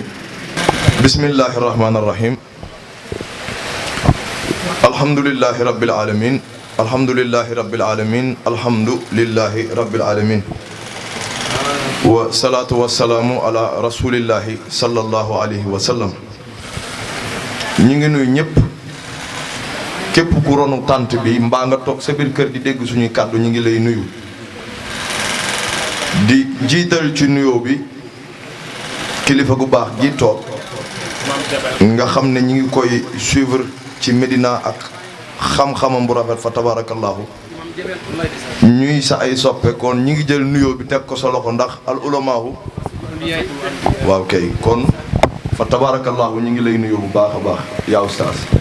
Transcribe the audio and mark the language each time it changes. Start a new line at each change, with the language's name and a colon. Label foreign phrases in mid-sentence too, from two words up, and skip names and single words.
Arabic: بسم الله الرحمن الرحيم. الحمد لله رب العالمين الحمد لله رب العالمين الحمد لله رب العالمين والصلاة والسلام على رسول الله صلى الله عليه وسلم.
Wolof: ñi ngi nuyu ñëpp képp ku ronu tànt bi mbaa nga toog sa biir kër di dégg suñuy kàddu ñi ngi lay nuyu di jiital ci nuyoo bi kilifa gu baax gi toog nga xam ne ñi ngi koy suivre ci Médina ak xam-xamam bu rafet
Arabic: فتبارك الله
Wolof: ñuy sa ay soppe kon ñi ngi jël nuyoo bi teg ko sa loxo ndax al ulamaahu waaw kay kon
Arabic: فتبارك الله
Wolof: ñi ngi lay nuyoo bu baax a baax yaa ustaas